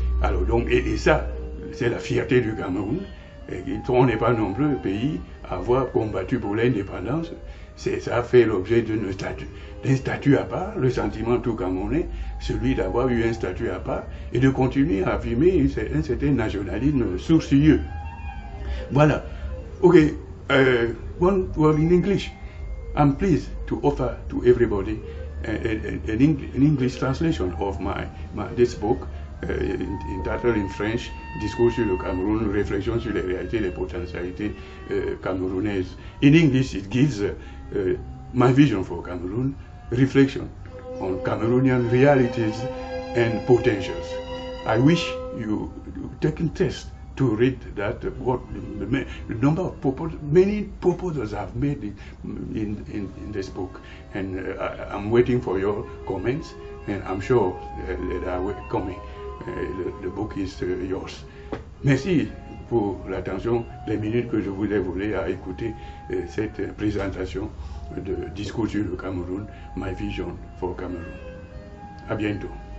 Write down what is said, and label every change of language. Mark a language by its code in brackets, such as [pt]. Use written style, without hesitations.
[fr] Alors donc, et ça, c'est la fierté du Cameroun. Et on n'est pas non plus un pays à avoir combattu pour l'indépendance. Ça a fait l'objet d'un statut à part, le sentiment tout camerounais, celui d'avoir eu un statut à part et de continuer à affirmer un certain nationalisme sourcilleux. Voilà. [en] Okay, one word in English. I'm pleased to offer to everybody an English translation of this book, entitled in French, Discours sur le Cameroun, Réflexion sur les réalités et les potentialités camerounaises. In English, it gives my vision for Cameroon, reflection on Cameroonian realities and potentials. I wish you take interest to read that, what the number of many proposals I've made in this book, and I'm waiting for your comments, and I'm sure they are coming. The book is yours. [fr] Merci pour l'attention, les minutes que je vous ai volées à écouter cette présentation de Discours sur le Cameroun, My Vision for Cameroon. À bientôt.